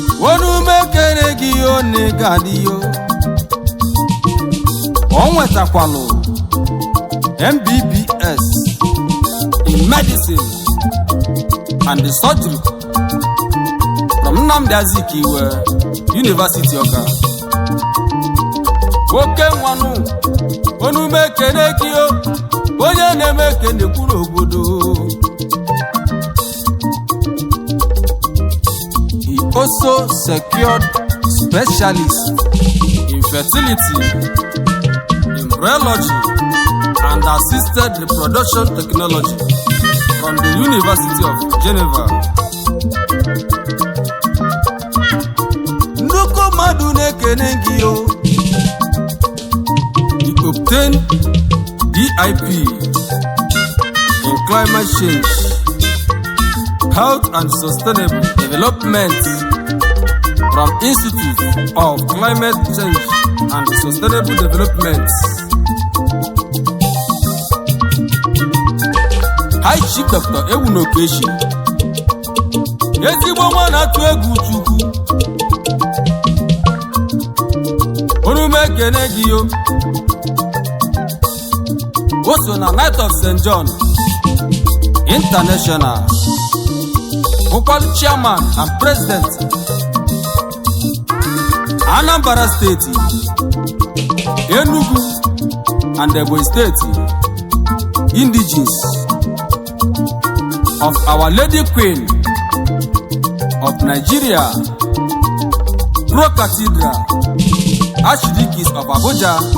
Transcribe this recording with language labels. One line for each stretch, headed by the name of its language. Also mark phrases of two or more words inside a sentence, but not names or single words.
Igbo: Onu mekere gị ihe ọ na-ega adị yo. O nwetakwalụ
English: M B B S in medicine and surgery from Nnamdi Azikiwe University Ọka.
Igbo: Oke nwanụ, onu mekere gị o, onye na-eme ka na-ekwu n'obodo.
English: He also secured specialist in fertility, embryology, and assisted reproduction technology from the University of Geneva.
Igbo: Nnukwu mmadụ na-ekene gị o.
English: He obtained D I P in climate change, health and sustainable development from Institute of Climate Change and Sustainable Development.
Igbo: High Chief Doctor Ewunokechi, ezigbo nwa na-atụ egwu Chukwu. Onu m ekene gị o. O so na Knight of Saint John International,
English: bụkwa chairman and president, Anambra State, Enugu and Ebonyi State, indigenes of Our Lady Queen of Nigeria, Pro Cathedral, Archdiocese of Abuja.